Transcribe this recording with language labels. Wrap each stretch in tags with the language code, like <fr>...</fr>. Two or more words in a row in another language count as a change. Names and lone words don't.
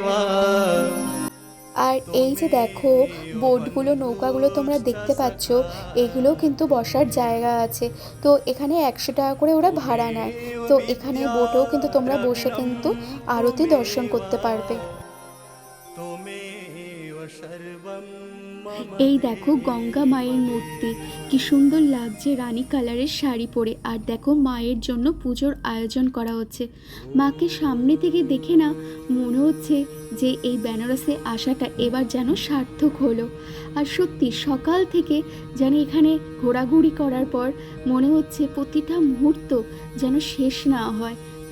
<bn>আর এই যে দেখো বোটগুলো নৌকাগুলো তোমরা দেখতে পাচ্ছ, এগুলোও কিন্তু বসার জায়গা আছে। তো এখানে 100 টাকা করে ওরা ভাড়া নেয়। তো এখানে বোটেও কিন্তু তোমরা বসে কিন্তু আরতি দর্শন করতে পারবে।</bn> <sa>त्वमेव सर्वं मम।</sa> <bn>এই দেখো গঙ্গা মায়ের মূর্তি, কি সুন্দর লাগছে রানী কালারের শাড়ি পরে। আর দেখো মায়ের জন্য পুজোর আয়োজন করা হচ্ছে। মাকে সামনে থেকে দেখে না মনে হচ্ছে যে এই বেনারসে আসাটা এবার যেন সার্থক হলো। আর সত্যি সকাল থেকে যেন এখানে ঘোরাঘুরি করার পর মনে হচ্ছে প্রতিটা মুহূর্ত যেন শেষ না হয়।</bn>